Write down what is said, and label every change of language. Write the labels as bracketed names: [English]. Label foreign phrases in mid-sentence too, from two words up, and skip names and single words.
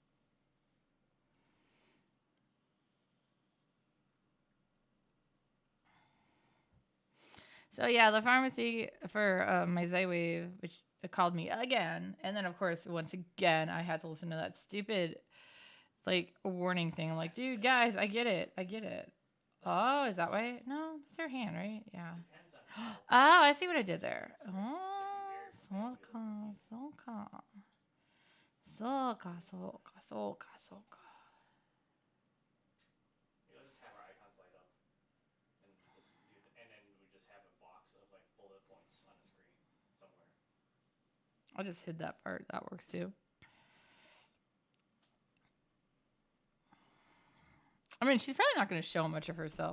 [English] So yeah, the pharmacy for my Z-Wave, which called me again, and then of course once again I had to listen to that stupid like warning thing. I'm like, dude, guys, I get it, I get it. Oh, is that why? No, it's her hand, right? Yeah. Depends on how. Oh, I see what I did there. [Japanese] Oh, soka, soka, soka, soka, soka, soka. [English] You'll just have our icons light up, and just do, and then we just have a box of like bullet points on the screen somewhere. I just hid that part. That works too. I mean, she's probably not going to show much of herself.